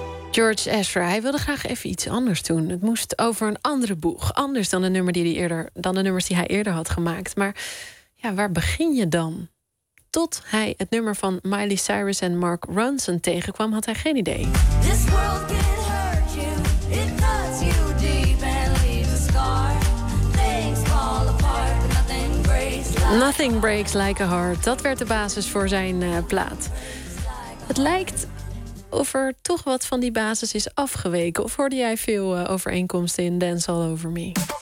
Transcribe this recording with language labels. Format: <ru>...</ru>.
<nl>George Ezra, hij wilde graag even iets anders doen. Het moest over een andere boeg. Anders dan de, nummer die hij eerder, dan de nummers die hij eerder had gemaakt. Maar ja, waar begin je dan? Tot hij het nummer van Miley Cyrus en Mark Ronson tegenkwam, had hij geen idee.</nl> <en>This world can hurt you. It cuts you deep and leaves a scar. Things fall apart, but nothing breaks like a heart. Nothing breaks like a heart.</en> <nl>Dat werd de basis voor zijn plaat. Het lijkt of er toch wat van die basis is afgeweken. Of hoorde jij veel overeenkomsten in Dance All Over Me?</nl>